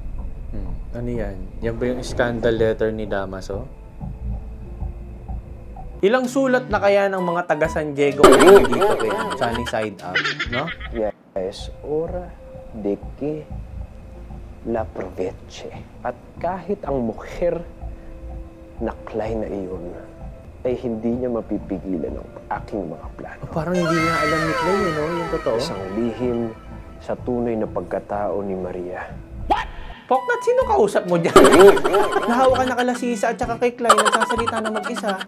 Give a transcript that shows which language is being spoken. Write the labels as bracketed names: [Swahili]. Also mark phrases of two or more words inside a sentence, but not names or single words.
[Filipino] Ano yan? Yan ba yung scandal letter ni Damaso? Ilang sulat na kaya ng mga taga San Diego kaya dito kay Sunny Side Up, no? Yes, [Spanish] ora de que la proveche. [Filipino] At kahit ang mujer na Clay na iyon ay hindi niya mapipigilan ang aking mga plano. Parang hindi niya alam ni Clay, no? Yung totoo. Isang lihim sa tunay na pagkatao ni Maria. Poknat, sino kausap mo dyan? Nahawa ka na kala Sisa at saka kay Clay, nagsasalita na mag-isa.